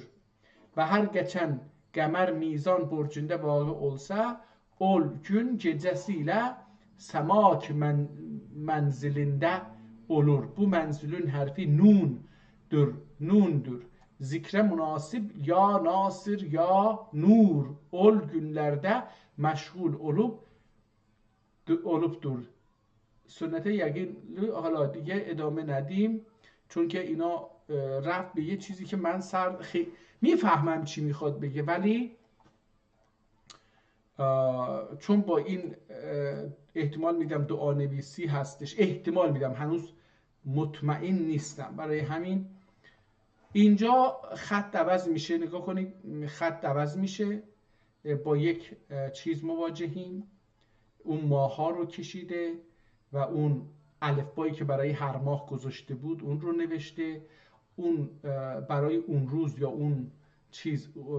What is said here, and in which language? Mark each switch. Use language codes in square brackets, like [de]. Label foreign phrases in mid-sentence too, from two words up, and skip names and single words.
[az] Və hər geçən Qəmər Mizan burcunda vağı olsa, ol gün gecəsi ilə Səmak mənzilində olur. Bu mənzilin hərfi nundur. Zikrə münasib ya nasir ya nur. Ol günlərdə məşğul olubdur. [fa] سنت یقین حالا دیگه ادامه ندیم چون که اینا رفت به یه چیزی که من میفهمم چی میخواد بگه ولی چون با این احتمال میدم دعانویسی هستش احتمال میدم هنوز مطمئن نیستم برای همین اینجا خط عوض میشه نگاه کنید خط عوض میشه با یک چیز مواجهیم، اون ماها رو کشیده و اون الفبایی که برای هر ماه گذاشته بود اون رو نوشته، اون برای اون روز یا اون چیز